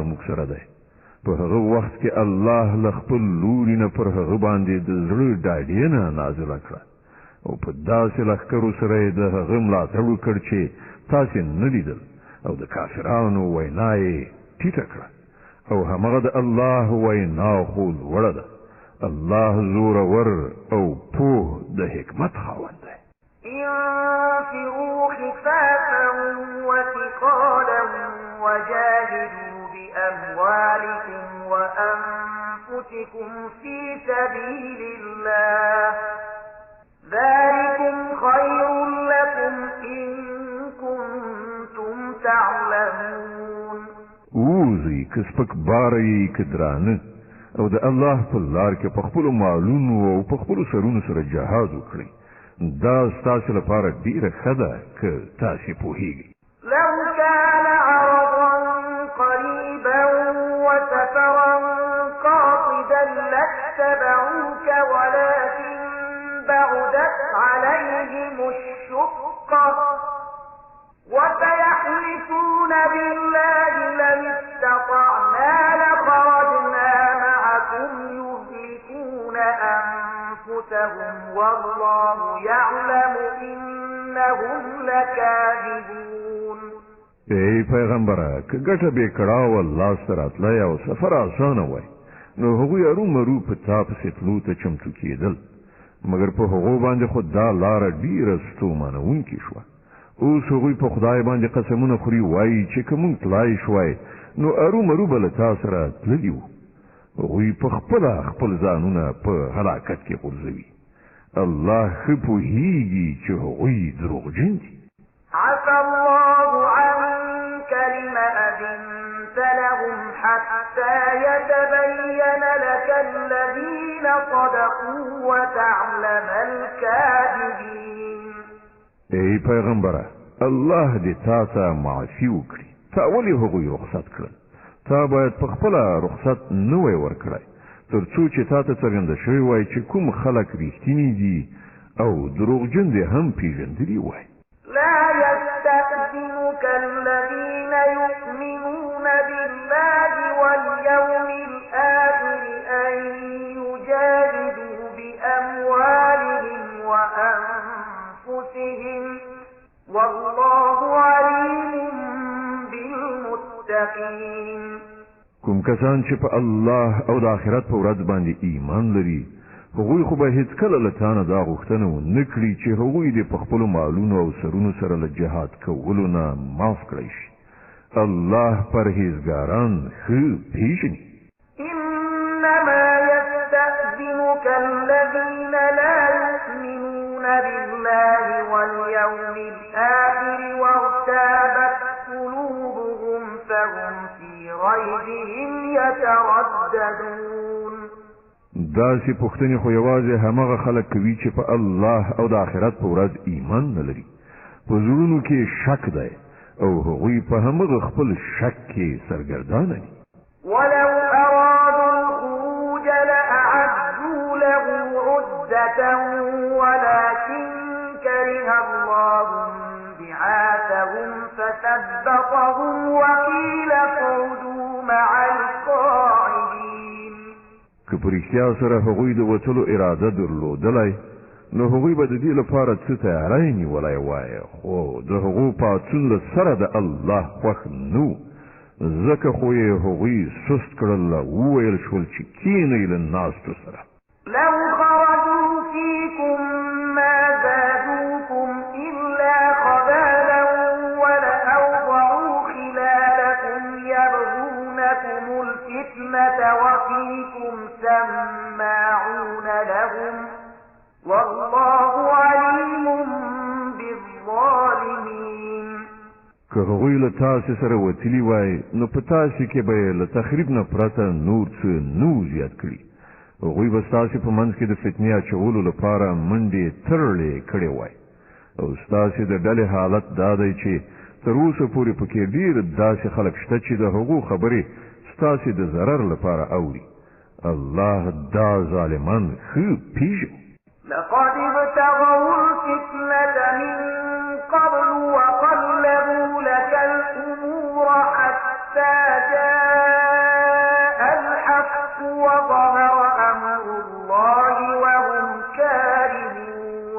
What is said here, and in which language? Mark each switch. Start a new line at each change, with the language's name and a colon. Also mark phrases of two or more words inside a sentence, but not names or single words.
Pashto: موږ سره دی په هغه وخت کې الله له خپل لوري نه پر هغه باندې د زړه ډاډینه نازله کړه او په داسې لښکرو سره یې د هغه ملاتړ وکړ چې تاسې نه لیدل او د کافرانو وینا یې ټیټه کړه او همغه د الله وینا خو لوړه ده الله زورور او پوه د حکمت خاوند دی
Arabic: انفروا خفافا وثقالا وجاهدوا بأموالكم وأنفسكم في سبيل الله ذلكم خير لكم إن كنتم تعلمون
Pashto: اوزي کسپک باری کدرانه او د الله په لار کې په خپل مالونو او په خپل سرونو سره جهاد وکړي دا ستاسو لپاره ډیره ښه ده که تاسو پوهیږئ
Arabic: لو كان عرضا قريبا وسفرا قاصدا لاتبعوك ولكن بعدت عليهم الشقة وسيحلفون بالله لن استطعنا لخرجنا معكم يهلكون أنفسهم والله يعلم إنهم لكاذبون
Pashto: ای پیغمبره که ګټه به کړه والله سره تلای او سفر آسانه وای نو هغوی ارومرو په تا پسې تلو ته چمتو کېدل مګر په هغو باندې خو دا لاره ډیره ستومانوونکې شوه اوس هغوی په خدای باندې قسمونه خوري وایي چې که موږ تلای شوای نو ارومرو به له تا سره تللي وو هغوی په خپله خپل ځانونه په هلاکت کې غورځوي الله ښه پوهیږي چې هغوی دروغجن دي
Arabic: عفى الله عنك لم أذنت لهم حتى يتبين لك الذين صدقوا وتعلم الكاذبين
Pashto: ای پیغمبره الله دې تا ته معافي وکړي تا ولې هغوی رخصت کړل تا باید په خپله رخصت نه وای ورکړی تر څو چې تا ته څرګنده شوی وای چې کوم خلک ریښتیني دي او دروغجن دې هم پیژندلي وای
Arabic: لا يستأذنك الذين يؤمنون بالله واليوم الآخر أن يجاهدوا بأموالهم وأنفسهم والله عليم بالمتقين
Pashto: کوم کسان چې په الله او د آخرت په ورځ باندې ایمان لري هغوی خو به هیڅ کله له تا نه دا غوښتنه ونه کړي چې هغوی دې په خپلو مالونو او سرونو سره له جهاد کولو نه معاف کړی شي الله پرهیزګاران ښه پیژني
Arabic: إنما يستأذنك الذين لا يؤمنون بالله واليوم الآخر وارتابت قلوبهم فهم في ريبهم يترددون
Pashto: داسې پوښتنې خو یوازې همغه خلک کوي چې په الله او د آخرت په ورځ ایمان نه لري په زړونو کې شک دی او هغوی په همغه خپل شک کې سرګردانه دي
Arabic: ولو أرادوا الخروج لأعدوا له عدة ولكن كره الله بعاثهم فثبطهم وقيل اقعدوا مع القاعدين
Pashto: که په رښتیا سره هغوی د وتلو اراده درلودلی نو هغوی به د دې لپاره څه تیاری نیولی وای خو د هغو پاڅون له سره د الله خوښ نه و ځکه خو یې هغوی سست کړل وویل شول چې کینئ له ناستو سره
Arabic: لو خرجوا فيكم ما زادوكم إلا خبالا ولأوضعوا خلالكم يبغونكم الفتنة وفيكم سماعون لهم والله عليم بالظالمين
Pashto: که هغوی له تاسې سره وتلي وای نو په تاسې کې به یې له تخریب نه پرته نور څه نه زیات کړي هغوی به ستاسې په منځ کې د فتنې اچولو لپاره منډې ترړې کړې وای او ستاسې د ډلې حالت دا دی چې تر اوسه پورې پکې ډېر داسې خلک شته چې د هغو خبرې ستاسې د ضرر لپاره اوري الله دا ظالمان ښه پیژني.
Arabic: لقد ابتغوا الفتنة من قبل وقلبوا لك الأمور حتى جاء الحق وظهر أمر الله وهم كارهون.